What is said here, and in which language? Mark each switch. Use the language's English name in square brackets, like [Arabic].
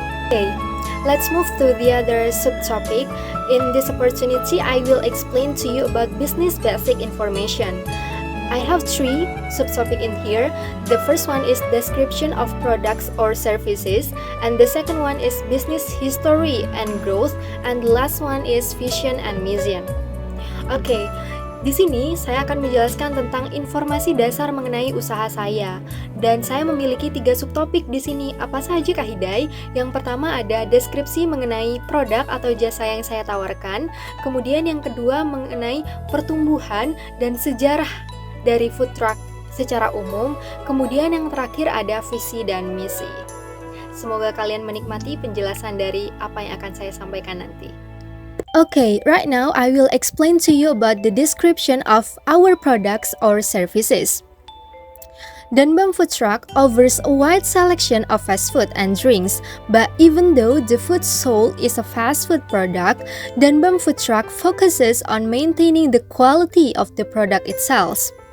[English] Okay, let's move to the other subtopic. In this opportunity, I will explain to you about business basic information. I have 3 subtopic in here. The first one is description of products or services, and the second one is business history and growth, and the last one is vision and mission. [Indonesian] Oke, di sini saya akan menjelaskan tentang informasi dasar mengenai usaha saya, dan saya memiliki 3 subtopik di sini. Apa saja Kak Hidai? Yang pertama ada deskripsi mengenai produk atau jasa yang saya tawarkan. Kemudian yang kedua mengenai pertumbuhan dan sejarah dari food truck secara umum. Kemudian yang terakhir ada visi dan misi. Semoga kalian menikmati penjelasan dari apa yang akan saya sampaikan nanti. [English] Okay, right now I will explain to you about the description of our products or services. Danbam Food Truck offers a wide selection of fast food and drinks, but even though the food sold is a fast food product, Danbam Food Truck focuses on maintaining the quality of the product itself.